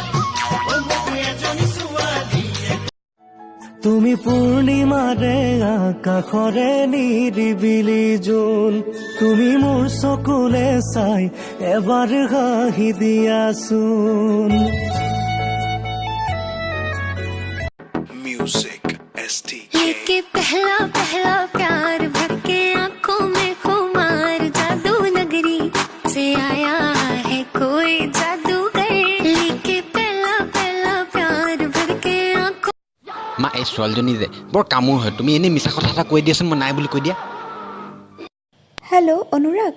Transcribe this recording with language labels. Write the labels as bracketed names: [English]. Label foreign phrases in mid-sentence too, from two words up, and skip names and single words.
[Assamese] তুমি পূৰ্ণিমাৰে আকাশৰে নিৰিবিলি জোন তুমি মোৰ চকুলে চাই এবাৰ হাঁহি দিয়াচোন [Hindi] लेके पहला पहला प्यार भर के आंखों में खुमार जादू नगरी से आया है कोई जादूगर लेके पहला पहला प्यार भर के आंखों [Assamese] মা এই ছোৱালীজনী যে বৰ কামোৰ হয় তুমি এনে মিছা কথা এটা কৈ দিয়াচোন মই নাই বুলি কৈ দিয়া হেল্ল' অনুৰাগ